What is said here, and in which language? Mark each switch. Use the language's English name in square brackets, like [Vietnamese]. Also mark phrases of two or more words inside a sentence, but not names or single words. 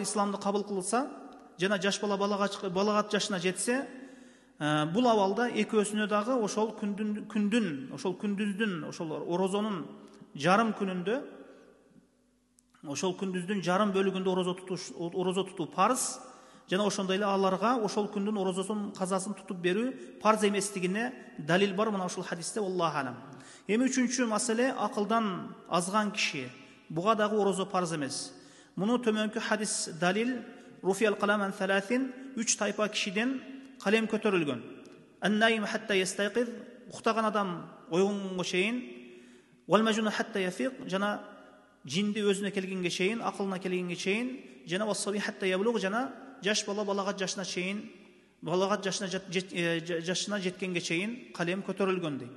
[Kyrgyz] исламды кабыл кылса жана жаш бала балагат жашына жетсе, бул абалда экөөсүнө дагы ошол күндүздүн, ошол орозонун жарым күнүндө, ошол күндүздүн жарым бөлүгүндө орозо тутуу парз, жана ошондой эле аларга ошол күндүн орозосунун казасын тутуп берүү парз эместигине далил бар мына ушул хадисте, [Arabic] الله أعلم. [Kyrgyz] Эми үчүнчү маселе, акылдан азган киши, буга дагы орозо парз эмес. Муну төмөнкү хадис далил, [Arabic] رفع القلم عن ثلاث, [Kyrgyz] 3 тайпа кишиден калем көтөрүлгөн. [Arabic] النائم حتى يستيقظ, [Kyrgyz] уктаган адам ойгонгонго чейин, [Arabic] والمجنون حتى يفيق, [Kyrgyz] жана жинди өзүнө келгенге чейин, акылына келгенге чейин, жана [Arabic] والصبي حتى يبلغ, [Kyrgyz] жана жаш бала балагат жашына чейин, балагат жашына жеткенге чейин калем көтөрүлгөн дейт.